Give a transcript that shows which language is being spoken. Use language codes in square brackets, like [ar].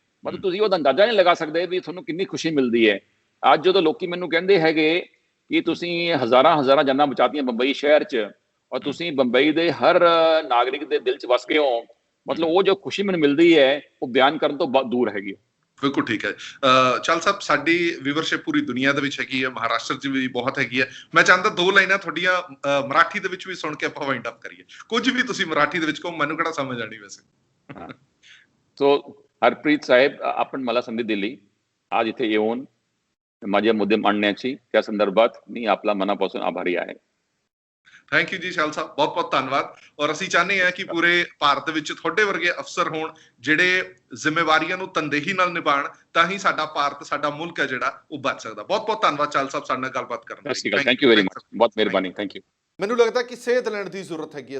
[pa] ਮਤਲਬ ਤੁਸੀਂ ਉਹਦਾ ਅੰਦਾਜ਼ਾ ਨਹੀਂ ਲਗਾ ਸਕਦੇ ਵੀ ਤੁਹਾਨੂੰ ਕਿੰਨੀ ਖੁਸ਼ੀ ਮਿਲਦੀ ਹੈ। ਅੱਜ ਜਦੋਂ ਲੋਕੀ ਮੈਨੂੰ ਕਹਿੰਦੇ ਹੈਗੇ ਕਿ ਤੁਸੀਂ ਹਜ਼ਾਰਾਂ ਜਾਨਾਂ ਬਚਾਤੀਆਂ ਬੰਬਈ ਸ਼ਹਿਰ 'ਚ, ਔਰ ਤੁਸੀਂ ਬੰਬਈ ਦੇ ਹਰ ਨਾਗਰਿਕ ਦੇ ਦਿਲ 'ਚ ਵਸ ਗਏ ਹੋ, ਮਤਲਬ ਉਹ ਜੋ ਖੁਸ਼ੀ ਮੈਨੂੰ ਮਿਲਦੀ ਹੈ ਉਹ ਬਿਆਨ ਕਰਨ ਤੋਂ ਦੂਰ ਹੈਗੀ। ਬਿਲਕੁਲ ਠੀਕ ਹੈ। ਚਲ ਸਾਹਿਬ, ਸਾਡੀ ਵੀਵਰਸ਼ਿਪ ਪੂਰੀ ਦੁਨੀਆ ਦੇ ਵਿੱਚ ਹੈਗੀ ਹੈ, ਮਹਾਰਾਸ਼ਟਰ 'ਚ ਵੀ ਬਹੁਤ ਹੈਗੀ ਹੈ। ਮੈਂ ਚਾਹੁੰਦਾ 2 ਲਾਈਨਾਂ ਤੁਹਾਡੀਆਂ ਮਰਾਠੀ ਦੇ ਵਿੱਚ ਵੀ ਸੁਣ ਕੇ ਆਪਾਂ ਵਾਈਂਡ ਅਪ ਕਰੀਏ। [hi] कुछ भी [pa] ਤੁਸੀਂ मराठी ਦੇ ਵਿੱਚ ਕਹੋ, ਮੈਨੂੰ ਕਿਹੜਾ ਸਮਝ ਆਣੀ [hi] वैसे। [mr] सो हरप्रीत साहेब, आपण मला संधी दिली आज इथे येऊन माझे मुद्दे मांडण्याची, त्या संदर्भात मी आपला मनापासून आभारी आहे। [pa] ਥੈਂਕ ਯੂ ਜੀ ਸ਼ੈਲ ਸਾਹਿਬ, ਬਹੁਤ ਬਹੁਤ ਧੰਨਵਾਦ। ਔਰ ਅਸੀਂ ਚਾਹੁੰਦੇ ਹਾਂ ਕਿ ਪੂਰੇ ਭਾਰਤ ਵਿੱਚ ਤੁਹਾਡੇ ਵਰਗੇ ਅਫਸਰ ਹੋਣ ਜਿਹੜੇ ਜ਼ਿੰਮੇਵਾਰੀਆਂ ਨੂੰ ਤਨਦੇਹੀ ਨਾਲ ਨਿਭਾਉਣ, ਤਾਂ ਹੀ ਸਾਡਾ ਭਾਰਤ, ਸਾਡਾ ਮੁਲਕ ਹੈ ਜਿਹੜਾ ਉਹ ਬਚ ਸਕਦਾ। ਬਹੁਤ ਬਹੁਤ ਧੰਨਵਾਦ ਚਾਲ ਸਾਹਿਬ ਸਾਡੇ ਨਾਲ ਗੱਲਬਾਤ ਕਰਨ ਲਈ। ਥੈਂਕ ਯੂ ਵੈਰੀ ਮਚ, ਬਹੁਤ ਮਿਹਰਬਾਨੀ, ਥੈਂਕ ਯੂ। ਮੈਨੂੰ ਲੱਗਦਾ ਕਿ ਸੇਧ ਲੈਣ ਦੀ ਜ਼ਰੂਰਤ ਹੈਗੀ ਹੈ।